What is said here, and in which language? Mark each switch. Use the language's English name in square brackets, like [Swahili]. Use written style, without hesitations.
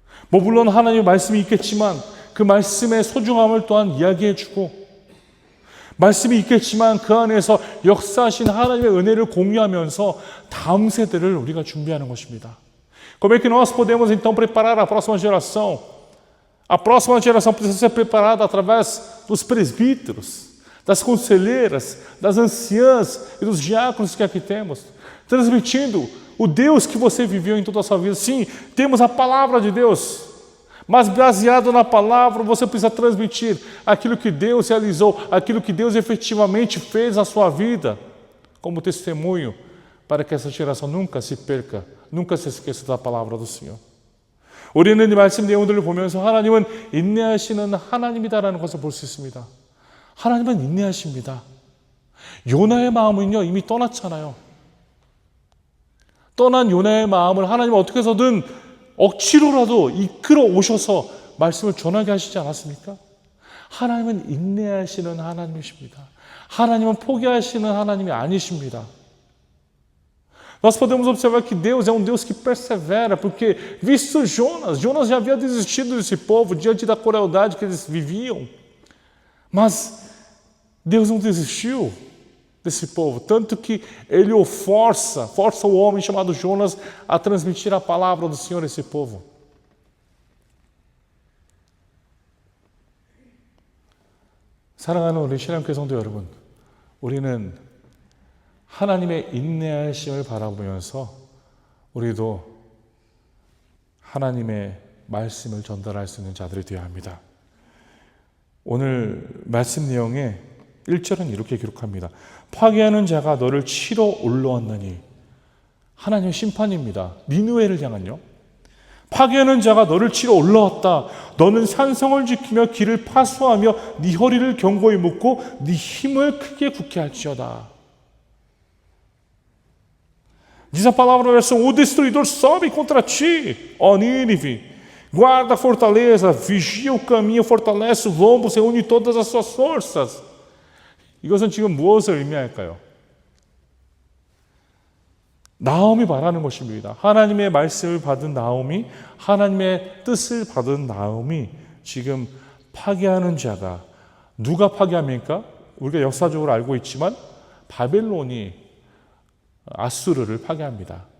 [Korean] 물론 하나님의 말씀이 있겠지만 그 말씀의 소중함을 또한 이야기해주고, 말씀이 있겠지만 그 안에서 역사하신 하나님의 은혜를 공유하면서 다음 세대를 우리가 준비하는 것입니다. [Portuguese] Como é que nós podemos então preparar a próxima geração? A próxima geração precisa ser preparada através dos presbíteros, das conselheiras, das anciãs e dos diáconos que aqui temos, transmitindo o Deus que você viveu em toda a sua vida. Sim, temos a palavra de Deus, mas baseado na palavra você precisa transmitir aquilo que Deus realizou, aquilo que Deus efetivamente fez na sua vida, como testemunho, para que essa geração nunca se perca Nunca se esqueça da palavra do Senhor. [Korean] 우리는 이 말씀 내용들을 보면서 하나님은 인내하시는 하나님이다라는 것을 볼 수 있습니다. 하나님은 인내하십니다. 요나의 마음은요 이미 떠났잖아요. 떠난 요나의 마음을 하나님은 어떻게 해서든 억지로라도 이끌어 오셔서 말씀을 전하게 하시지 않았습니까? 하나님은 인내하시는 하나님이십니다. 하나님은 포기하시는 하나님이 아니십니다. [Portuguese] Nós podemos observar que Deus é um Deus que persevera, porque visto Jonas já havia desistido desse povo diante da crueldade que eles viviam. Mas Deus não desistiu desse povo, tanto que ele força o homem chamado Jonas a transmitir a palavra do Senhor a esse povo. [Korean] 사랑하는 우리 신앙교회 성도 여러분, 우리는 하나님의 인내하심을 바라보면서 우리도 하나님의 말씀을 전달할 수 있는 자들이 되어야 합니다. 오늘 말씀 내용에 1절은 이렇게 기록합니다. 파괴하는 자가 너를 치러 올라왔나니. 하나님의 심판입니다. 니느웨를 향한요. 파괴하는 자가 너를 치러 올라왔다. 너는 산성을 지키며 길을 파수하며 네 허리를 견고히 묶고 네 힘을 크게 굳게 할지어다. [Portuguese] Diz a palavra na versão: o destruidor sobe contra ti, ó Nínive. Guarda a fortaleza, vigia o caminho, fortalece o lombo, reúne todas as suas forças. [Korean] 이것은 지금 무엇을 의미할까요? 나옴이 말하는 것입니다. 하나님의 말씀을 받은 나옴이, 하나님의 뜻을 받은 나옴이 지금 파괴하는 자가, 누가 파괴합니까? 우리가 역사적으로 알고 있지만 바벨론이 아수르를 파괴합니다.